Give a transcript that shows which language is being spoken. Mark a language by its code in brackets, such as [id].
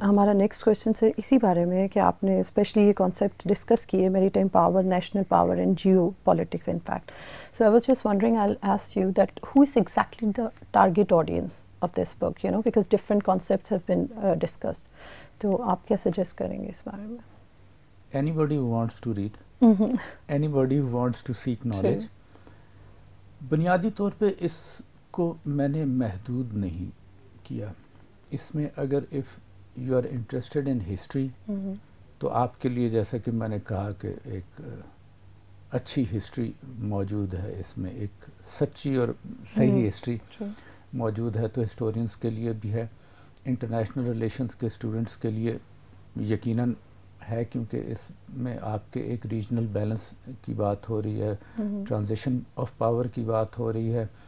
[ur] ہمارا next question سے اسی بارے میں ہے کہ آپ نے اسپیشلی یہ کانسیپٹ ڈسکس کیے, میری time power, national power and Jio politics in fact. [en] So I was just wondering, I will ask you that who is exactly the target audience of this book, because different concepts have been discussed. [ur] تو آپ کیا suggest کریں گے اس بارے میں؟ [en] Anybody who wants to read, anybody who wants to seek knowledge. [ur] بنیادی طور پہ اس کو میں نے محدود نہیں کیا. اس میں اگر [en] if you are interested in history, [ur] تو آپ کے لیے جیسا کہ میں نے کہا کہ ایک اچھی ہسٹری موجود ہے اس میں، ایک سچی اور صحیح ہسٹری موجود ہے، تو ہسٹورینز کے لیے بھی ہے، انٹرنیشنل ریلیشنز کے اسٹوڈنٹس کے لیے یقیناً ہے، کیونکہ اس میں آپ کے ایک ریجنل بیلنس کی بات ہو رہی ہے، ٹرانزیشن آف پاور کی بات ہو رہی ہے،